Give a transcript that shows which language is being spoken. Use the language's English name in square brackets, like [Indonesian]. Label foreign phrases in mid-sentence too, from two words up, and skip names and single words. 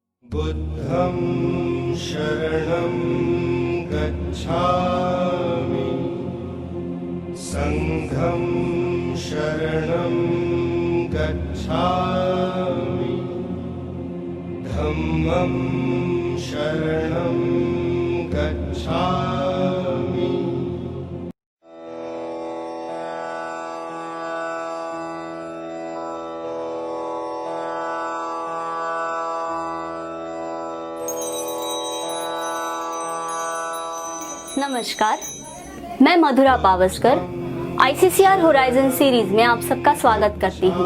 [Pali] बुद्धं शरणं गच्छामि संघं शरणं गच्छामि धम्मं शरणं गच्छामि। [Hindi] नमस्कार, मैं मधुरा पावस्कर आईसीसीआर होराइजन सीरीज में आप सबका स्वागत करती हूँ।